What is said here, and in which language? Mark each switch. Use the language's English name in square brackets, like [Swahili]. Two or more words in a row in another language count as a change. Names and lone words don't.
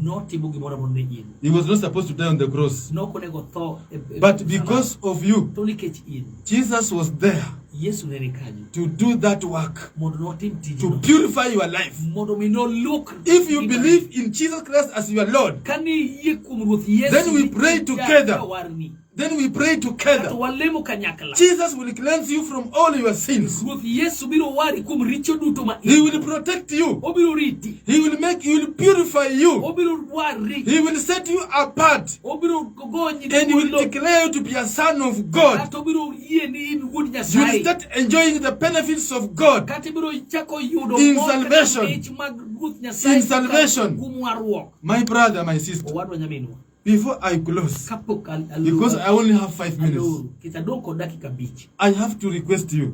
[English] He was not supposed to die on the cross, but because of you, Jesus was there to do that work, to purify your life. If you believe in Jesus Christ as your Lord, then we pray together then we pray together. [Luo (Kenya and Tanzania)] walemo kanyakla. [English] Jesus will cleanse you from all your sins. [Luo (Kenya and Tanzania)] Yesu biro wari kum richo duto ma. [English] He will protect you. [Luo (Kenya and Tanzania)] Obiro riti. [English] He will purify you. [Luo (Kenya and Tanzania)] Obiro wari. [English] He will set you apart. [Luo (Kenya and Tanzania)] Obiro gonyi. [English] And he will declare you to be a son of God. [Luo (Kenya and Tanzania)] Obiro ye ni wudi [English] You will start enjoying the benefits of God in salvation. In salvation. My brother, my sister, before I close, because I only have 5 minutes, I have to request you.